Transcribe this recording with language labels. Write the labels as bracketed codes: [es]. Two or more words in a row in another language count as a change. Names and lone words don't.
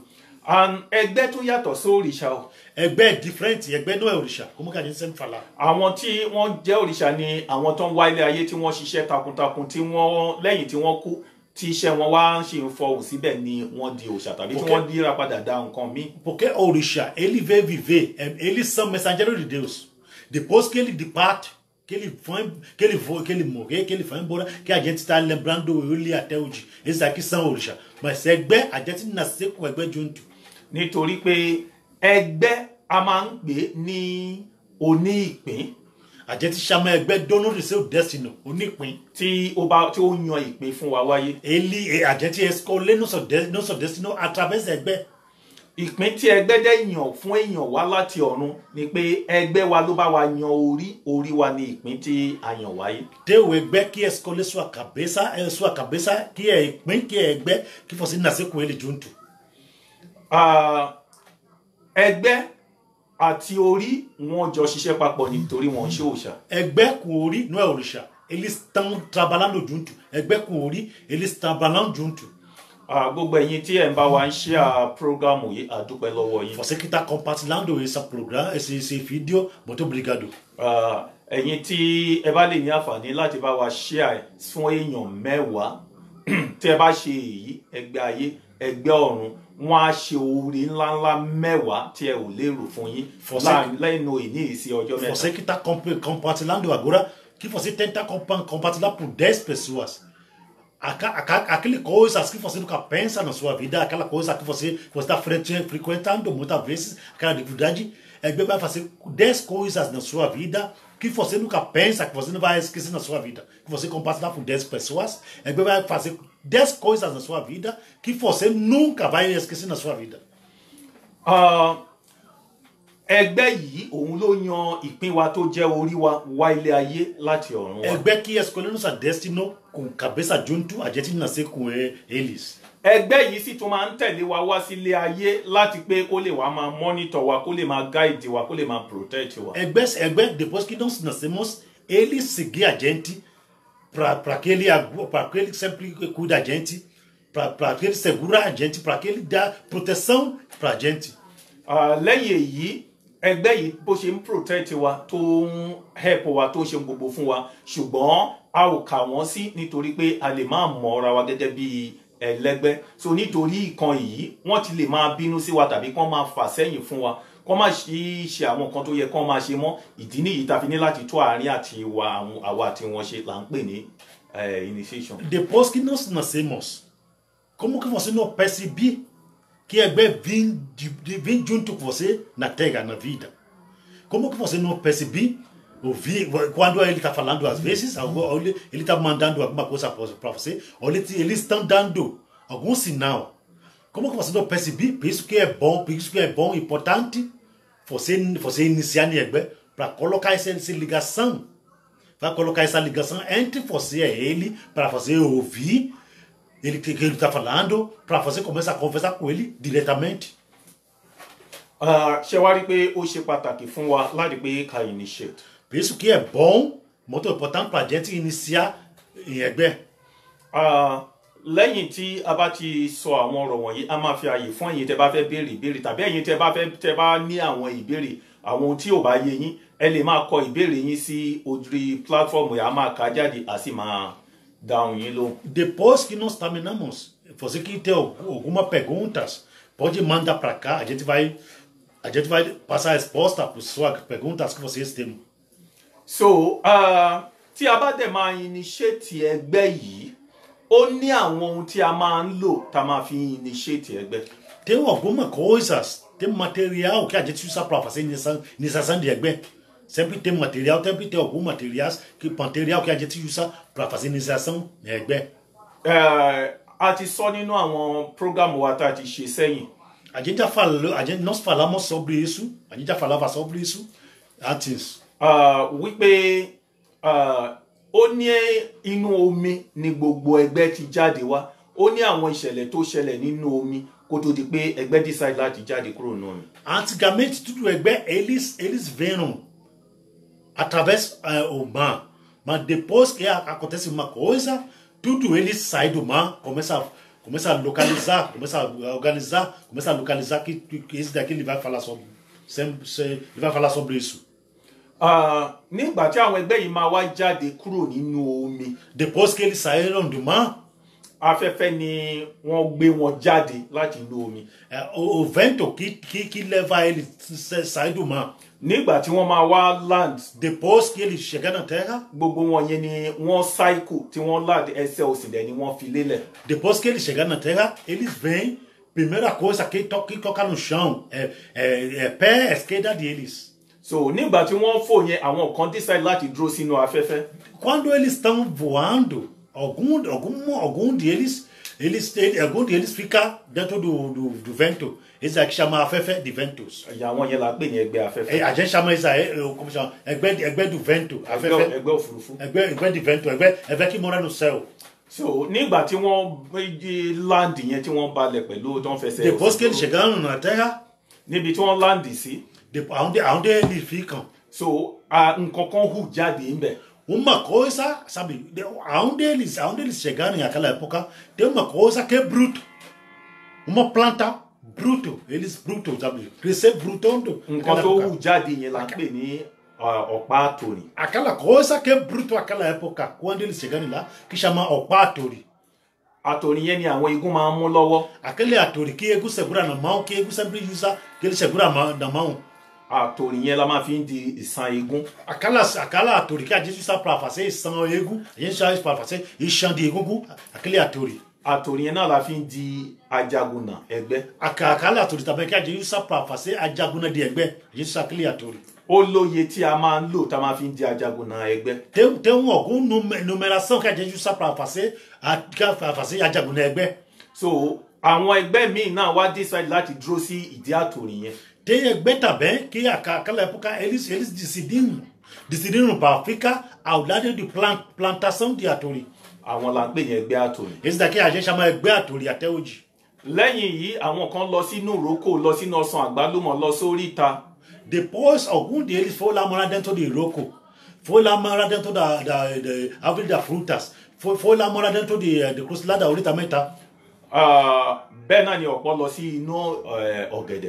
[yo] Ẹgbẹ́ tó yàtọ̀ sí òrìṣà o. [pt] Ẹgbẹ́ é diferente, ẹgbẹ́ não é òrìṣà, como que a gente sempre fala. [yo] Àwọn tí wọ́n jẹ́ òrìṣà ni àwọn tó ń wá ilé ayé tí wọ́n ṣiṣẹ́ takuntakun tí wọ́n lẹ́yìn tí wọ́n kú tí iṣẹ́ wọn wá ń ṣe ń fọhùn síbẹ̀ ni wọ́n di òòṣà tàbí tí wọ́n díra padà dá nǹkan míì. [pt] Porque òrìṣà ele veio viver, eles são mensageiros de Deus. Depois que ele parte, que ele morrer, que ele foi embora, que a gente está lembrando ele até hoje. Esses aqui são òrìṣà. Mas ẹgbẹ́, a gente nasceu com ẹgbẹ́ junto. [yo] Nítorí pé ẹgbẹ́ a máa ń pè ní oní ìpín. [pt] A gente chama ẹgbẹ́ dono do seu destino, [yo] onípín. Tí ó yan ìpín fún wa wáyé. [pt] A gente escolhe nosso destino através da ẹgbẹ́. [yo] Ìpín tí ẹgbẹ́ dẹ̀ yàn fún èèyàn wá láti ọ̀run ni pé ẹgbẹ́ wa ló bá wa yan orí wa ní ìpín tí a yàn wáyé. [pt] Tem o ẹgbẹ́ que escolhe sua cabeça que é ìpín, que é ẹgbẹ́ que você nasceu com ele junto. [yo] Ẹgbẹ́ àti orí wọn jọ ṣiṣẹ́ papọ̀ nítorí wọn ṣe òòṣà. [pt] Ẹgbẹ́ com orí não é òrìṣà. Eles estão trabalhando junto. Ẹgbẹ́ com orí, eles estão trabalhando junto. [yo] Gbogbo ẹ̀yin tí ẹ ń bá wa ń ṣe prógámù yìí, a dúpẹ́ lọ́wọ́ yín. [pt] Você que está compartilhando esse programa, esse vídeo, muito obrigado. [yo] Ẹ̀yin tí ẹ bá lè ní àǹfààní láti bá wa share fún èèyàn 10 tí ẹ bá ṣe èyí, ẹgbẹ́ ayé, ẹgbẹ́ ọ̀run, wọ́n á ṣe oore ńláńlá 10 tí ẹ ò lérò fún yín lẹ́nu ìní ìsí ọjọ́ mẹ́ta. [pt] Você que está compartilhando agora, que você tenta compartilhar por 10 pessoas. Aquele coisas que você nunca pensa na sua vida, aquela coisa que você está frequentando muitas vezes, aquela dificuldade, vai fazer 10 coisas na sua vida que você nunca pensa, que você não vai esquecer na sua vida. Que você compartilhar com 10 pessoas, vai fazer 10 coisas na sua vida que você nunca vai esquecer na sua vida. [yo] Ẹgbẹ́ yìí òun ló yan ìpín wa tó jẹ́ orí wa wá ilé ayé láti ọ̀run wa. [pt] Ẹgbẹ́ que escolheu nossa destino com cabeça junto, a gente nasceu com eles. [yo] Ẹgbẹ́ yìí sì tún máa ń tẹ̀lé wa wá sí ilé ayé láti pé kó lè wá máa monitor wa, kó lè máa guide wa, kó lè máa protect wa. [pt] Ẹgbẹ́ depois que nós nascemos, ele seguir a gente para que ele sempre cuida a gente, para que ele segura a gente, para que ele dá proteção para a gente. [yo] Lẹ́yìn èyí, ẹgbẹ́ yìí bó ṣe ń protect wa tó ń help wa tó ṣe gbogbo fún wa, ṣùgbọ́n a ò kà wọ́n sí nítorí pé a lè máa mọ̀ ra wa gẹ́gẹ́ bí ẹlẹ́gbẹ́. So nítorí ìkan yìí wọ́n ti lè máa bínú sí wa tàbí kán máa fà sẹ́yìn fún wa, kán máa ṣe àwọn nǹkan tó yẹ kán máa ṣe mọ́. Ìdí nìyí tá fi ní láti tó àárín àti àwa àti wọn ṣe là ń pè ní initiation. [pt] Depois que nós nascemos, como que você não percebe que ẹgbẹ́ vem junto com você na terra, na vida? Como que você não percebe? Quando ele está falando às vezes, ele está mandando alguma coisa para você, ou eles estão dando algum sinal. Como que você não percebe? Por isso que é bom, importante você iniciar na ẹgbẹ́ para colocar essa ligação. Vai colocar essa ligação entre você e ele, para você ouvir ele que ele está falando, para você começar a conversar com ele diretamente. [yo] Ṣé wá rí pé ó ṣe pàtàkì fún wa láti pé ká initiate. [pt] Por isso que é bom, muito importante para a gente iniciar em ẹgbẹ́. [yo] Lẹ́yìn tí a bá ti sọ àwọn ọ̀rọ̀ wọ̀nyí, a máa fi àyè fún ẹ̀yin tẹ́ bá fẹ́ béèrè ìbéèrè tàbí ẹ̀yin tẹ́ bá ní àwọn ìbéèrè, àwọn tí ò bá yé yín, ẹ lè máa kọ ìbéèrè yín sí orí platform yìí, a máa kà jáde, a sì máa dáhùn yín lóhùn. [pt] Depois que nós terminamos, você que tem alguma perguntas, pode mandar para cá, a gente vai passar a resposta para suas perguntas que vocês têm. [yo] So, tí a bá dẹ̀ máa initiate ẹgbẹ́ yìí, ó ní àwọn ohun tí a máa ń lò tá máa fi initiate ẹgbẹ́. [pt] Tem algumas coisas, tem material que a gente usa para fazer iniciação de ẹgbẹ́. Sempre tem material, sempre tem alguns material que a gente usa para fazer iniciação de ẹgbẹ́. [yo] A ti sọ nínú àwọn program wa tá a ti ṣe sẹ́yìn. [pt] Nós falamos sobre isso, a gente já falava sobre isso antes. [yo] Wípé ó ní inú omi ni gbogbo ẹgbẹ́ ti jáde wá, ó ní àwọn ìṣẹ̀lẹ̀ tó ṣẹlẹ̀ nínú omi kó tó di pé ẹgbẹ́ decide láti jáde kúrò nínú omi. [pt] Antigamente tudo ẹgbẹ́ eles vieram através do mar, mas depois que acontece uma coisa, tudo eles saem do mar, começa a localizar, começa a organizar, começa a localizar que esse daqui ele vai falar sobre isso. [yo] Nígbà tí àwọn ẹgbẹ́ yìí máa wá jáde kúrò nínú omi. [pt] Depois que eles saíram do mar, [yo] afẹ́fẹ́ ni wọ́n gbé wọn jáde láti inú omi. [pt] O vento que leva ele sai do mar. [yo] Nígbà tí wọ́n máa wá land, [pt] Depois que ele chega na terra, [yo] gbogbo wọn yẹn ni wọ́n cycle tí wọ́n land, ẹsẹ̀ òsì dẹ̀ ni wọ́n fi lélẹ̀. [pt] depois que ele chega na terra, eles vêm. Primeira coisa que toca no chão é pé esquerda deles. [yo] So nígbà tí wọ́n fò yẹn, àwọn kan decide láti dúró sínú afẹ́fẹ́. [pt] Quando eles estão voando, algum deles fica dentro do vento. Esse aqui chama afefe de ventos. [yo] Àwọn yẹn la pè ní ẹgbẹ́ afẹ́fẹ́. [pt] A gente chama isso aí, como chama? Ẹgbẹ́ do vento. [yo] Ẹgbẹ́ òfurufú. [pt] Ẹgbẹ́ de vento, ẹgbẹ́ que mora no céu. [yo] So nígbà tí wọ́n land yẹn tí wọ́n balẹ̀ pẹ̀lú tó ń fẹsẹ̀. [pt] Depois que eles chegaram na terra, [yo] níbi tí wọ́n land sí. [pt] Aonde eles ficam. [yo] So nǹkan kan hù jáde ńbẹ̀. [pt] Uma coisa, sabe, aonde eles chegaram naquela época, tem uma coisa que é bruto. Uma planta bruto, eles bruto, sabe, crescer bruto. [yo] Nǹkan tó hù jáde yẹn la pè ní ọ̀pá àtòrì. [pt] Aquela coisa que é bruto naquela época, quando eles chegaram lá, que chama [yo] ọ̀pá àtòrì. Àtòrì yẹn ni àwọn igun máa ń mú lọ́wọ́. [pt] Aquele àtòrì que egu segura na mão, que egu sempre usa, que ele segura na mão. [yo] Àtòrì yẹn la máa fi ń di ìṣàn igun. [pt] Aquela àtòrì que a gente usa para fazer [yo] ìṣàn egu, [pt] a gente usa para fazer ìṣàn de egungun, aquele àtòrì. [yo] Àtòrì yẹn náà la fi ń di ajagunà ẹgbẹ́. [pt] Aquela àtòrì também que a gente usa para fazer ajagunà de ẹgbẹ́, a gente usa aquele àtòrì. [yo] Ó lóye tí a máa ń lò tá a máa fi ń di ajagunà ẹgbẹ́. [pt] Tem algum numeração que a gente usa para fazer [yo] ajagunà ẹgbẹ́. So àwọn ẹgbẹ́ míì náà wá decide láti dúró sí ìdí àtòrì yẹn. [pt] Tem ẹgbẹ́ também que naquela época eles decidiram para ficar ao lado de plantação de àtòrì. [yo] Àwọn la ń pè ní ẹgbẹ́ àtòrì. [pt] Esse daqui a gente chama [yo] ẹgbẹ́ àtòrì [pt] até hoje. [yo] Lẹ́yìn yìí àwọn kan lọ sínú ìrókò, lọ sínú ọsàn àgbálùmọ̀, lọ sórí ìta. [pt] Depois algum deles foi lá morar dentro do Iroco, foi lá morar dentro da árvore das frutas, foi lá morar dentro de cruz lá da Ourita Meta. [yo] Bẹ́ẹ̀ náà ni ọ̀pọ̀ lọ sí inú ọ̀gẹ̀dẹ̀.